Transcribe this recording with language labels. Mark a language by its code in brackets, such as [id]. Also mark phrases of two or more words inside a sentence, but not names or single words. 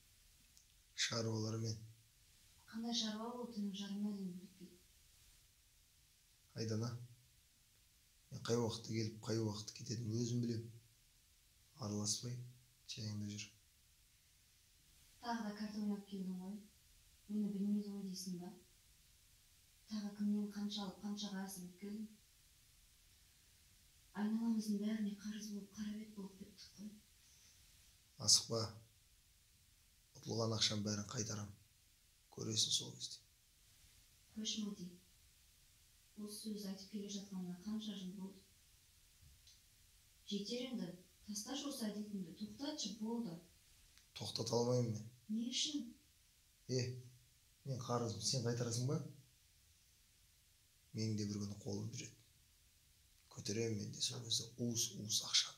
[ky] Шаруалармен. Кандай шаруа болуп жарымына дейин билбейт. Айдана. Мен кай убакытта келип, кай убакытта кететинимди өзүм билем. Араласпай, чайыңда жүр. Тагы да карта ойнап келдиң ғой. Мени билмейдиңби дейсиң ба? Тагы кимден канча алып, канчага асырып келдиң? Айналамыздын баарына карыз болуп, кара бет болуп кеттик кой. Асыкпа. Утулган акчанын баарын кайтарам. Көрөсүң сол кезде. Көш, Мади. Осы сөз айтып келе жатканына канча жыл болду? Жетер энди. Тасташ осы адетиңди, токтотчу, болду. Токтото албайм мен. Не үчүн? Мен карызым, сен кайтарасың ба? Менин де бир күнү колум жүрөт. Көтөрөм мен де сол кезде уус акча.